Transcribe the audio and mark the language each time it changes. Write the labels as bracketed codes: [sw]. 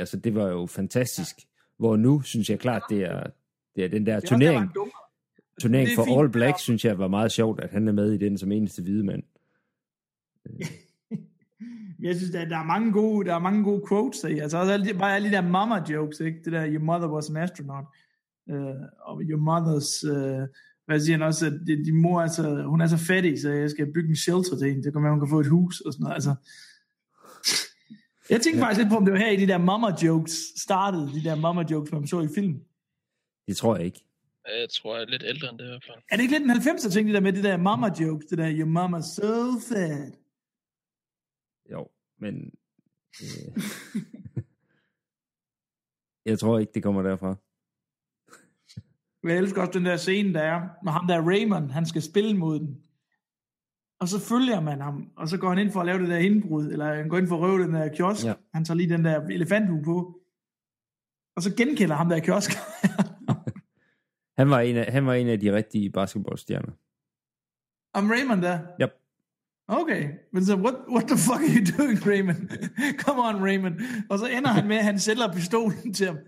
[da] Altså, det var jo fantastisk. Ja. Hvor nu, synes jeg klart, det er den der turnering for All Blacks, synes jeg, var meget sjovt, at han er med i den som eneste hvide mand. Jeg synes, at der er mange gode quotes, ikke? Altså, bare alle de der mama jokes, ikke? Det der, [en] your mother was an astronaut, [da] og [en] your mother's... [da] Hvad siger han også, at din mor er så, hun er så fattig, så jeg skal bygge en shelter til hende, så kan man, hun kan få et hus og sådan noget. Altså. Jeg tænkte faktisk lidt på, om det var her i de der mama jokes startede, de der mama jokes, man så i film. Det tror jeg ikke. Jeg tror, jeg er lidt ældre end det i hvert fald. Er det ikke lidt en 90'er ting, det der med de der mama jokes, det der, [en] your mama's so fat? [da] Jo, men... jeg tror ikke, det kommer derfra. Jeg elsker også den der scene, der er med ham der Raymond, han skal spille mod den. Og så følger man ham, og så går han ind for at lave det der indbrud, eller han går ind for at røve den der kiosk. Ja. Han tager lige den der elefanthue på, og så genkender ham der kiosk. han var en af de rigtige basketballstjerner. Om Raymond der? Yep. [en] Okay, [da] men så, [en] what the fuck are you doing, Raymond? Come on, Raymond. [da] Og så ender han med, at han sælger pistolen til ham.